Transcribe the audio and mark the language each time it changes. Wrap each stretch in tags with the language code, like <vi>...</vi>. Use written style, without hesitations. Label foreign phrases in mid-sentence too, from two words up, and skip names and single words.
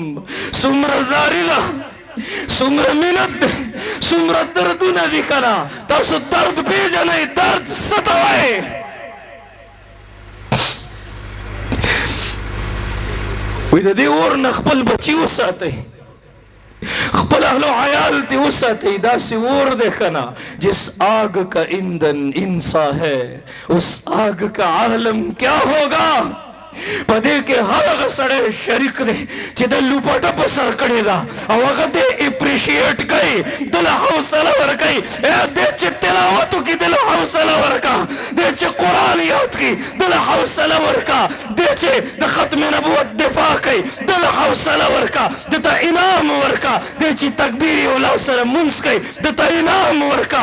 <ps>څومره زاری ده، څومره مینت ده، څومره دردونه دي که نه؟ تاسو درد پېژنئ، درد څه ته وایي؟ وایي د دې اور نه خپل بچي وساتئ، خپل اهل و عیال تے وساتئ. داسې اور دی که نه،</ps> <ur>جس آگ کا ایندھن انسا ہے اس آگ کا عالم کیا ہوگا.</ur> <ps>په دې کې هغه سړی شریک دی چې د لوپټه په سر کړې ده، او هغه دې اپریشیټ کوي، دله حوصله ورکوي. دې چې تلاوت وکړي دله حوصله ورکه، دې چې قرآن یاد کړي دله حوصله ورکه، دې چې د ختم نبوت دفاع کوي دله حوصله ورکه، دته انعام ورکه، دې چې تکبیر اولا سره مونځ کوي دته انعام ورکه.</ps>